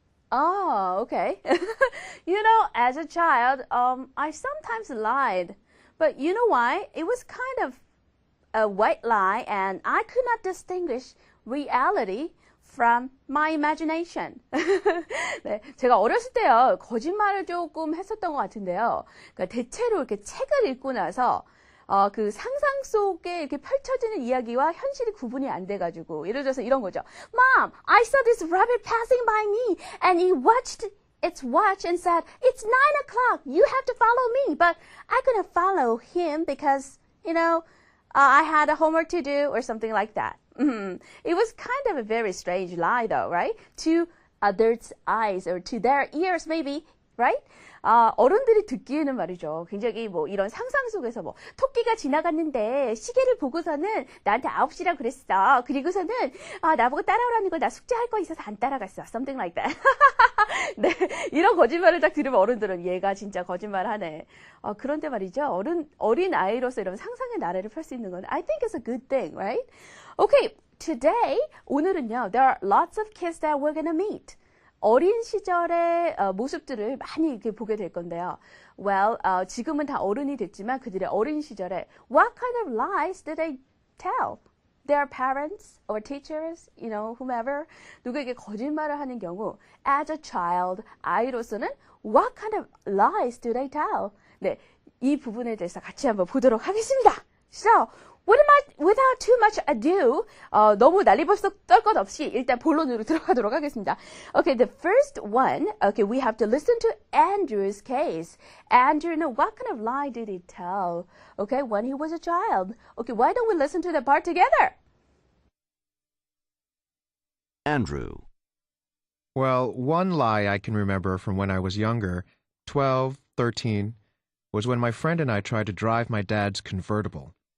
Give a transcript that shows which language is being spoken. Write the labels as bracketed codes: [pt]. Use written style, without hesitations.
[en] Oh, okay. As a child, I sometimes lied. But you know why? It was kind of a white lie and I could not distinguish reality from my imagination. [ko] 네, 제가 어렸을 때요, 거짓말을 조금 했었던 것 같은데요. 그러니까 대체로 이렇게 책을 읽고 나서 그 상상 속에 이렇게 펼쳐지는 이야기와 현실이 구분이 안 돼가지고 예를 들어서 이런 거죠. [en] Mom, I saw this rabbit passing by me and he watched its watch and said, it's 9 o'clock. You have to follow me. But I couldn't follow him because, I had a homework to do or something like that. It was kind of a very strange lie though, right? To others' eyes or to their ears maybe, right? [ko] 어른들이 듣기에는 말이죠. 굉장히 이런 상상 속에서 토끼가 지나갔는데 시계를 보고서는 나한테 9시라 그랬어. 그리고서는 나보고 따라오라는 거 나 숙제할 거 있어서 안 따라갔어. [en] Something like that. [ko] 네, 이런 거짓말을 딱 들으면 어른들은 얘가 진짜 거짓말하네. 그런데 말이죠. 어린 아이로서 이런 상상의 나래를 펼 수 있는 건 [en] I think it's a good thing, right? Okay, today [ko] 오늘은요. [en] There are lots of kids that we're gonna meet. [ko] 어린 시절의 모습들을 많이 이렇게 보게 될 건데요. [en] Well, [ko] 지금은 다 어른이 됐지만 그들의 어린 시절에 [en] what kind of lies did they tell? Their parents or teachers, whomever, [ko] 누구에게 거짓말을 하는 경우 [en] as a child, [ko] 아이로서는 [en] what kind of lies do they tell? [ko] 네, 이 부분에 대해서 같이 한번 보도록 하겠습니다. [en] So, without too much ado, [ko] 너무 난리벌썩 떨 것 없이 일단 본론으로 들어가도록 하겠습니다. [en] Okay, the first one, okay, we have to listen to Andrew's case. Andrew, what kind of lie did he tell? Okay, when he was a child. Okay, why don't we listen to the part together? Andrew. Well, one lie I can remember from when I was younger, 12, 13, was when my friend and I tried to drive my dad's convertible.